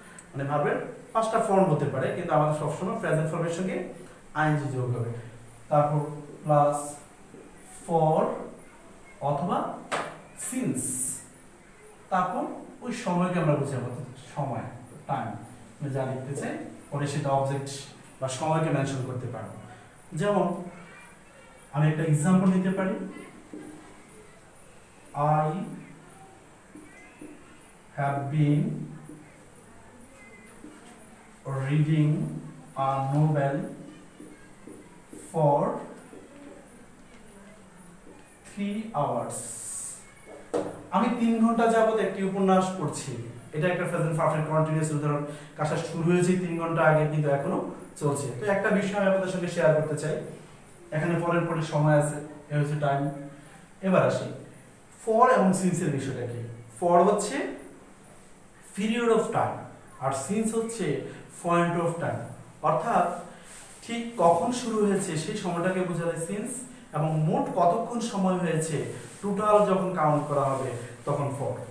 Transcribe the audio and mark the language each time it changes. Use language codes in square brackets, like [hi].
[bn] মানে ভার্বের পাঁচটা ফর্ম হতে পারে, কিন্তু আমাদের সবসময় প্রেজেন্ট ফর্মের সঙ্গে আইএনজি যোগ হবে। তারপর প্লাস ফর অথবা সিন্স, তারপর ওই সময়কে আমরা বুঝাবো, সময়, টাইম, যা লিখতে চাই পরে সেটা অবজেক্ট বা সময়কে মেনশন করতে পারবো। যেমন আমি একটা এক্সাম্পল দিতে পারি, [en] I have been reading a novel for 3 hours। [bn] আমি 3 ঘন্টা যাবত একটি উপন্যাস পড়ছি। এটা একটা প্রেজেন্ট পারফেক্ট কন্টিনিউয়াস উদাহরণ। কাজটা শুরু হয়েছে 3 ঘন্টা আগে কিন্তু এখনো চলছে। তো একটা বিষয় আমি আপনাদের সঙ্গে শেয়ার করতে চাই। এখানে ফরের পরে সময় আছে, এ হচ্ছে টাইম। এবার আসি ফর এবং সিন্সের বিষয়টা কি। ফর হচ্ছে period of time আর since হচ্ছে পয়েন্ট অফ টাইম, অর্থাৎ ঠিক কখন শুরু হয়েছে সেই সময়টাকে বোঝালে সিন্স, এবং মোট কতক্ষণ সময় হয়েছে টোটাল যখন কাউন্ট করা হবে তখন ফর।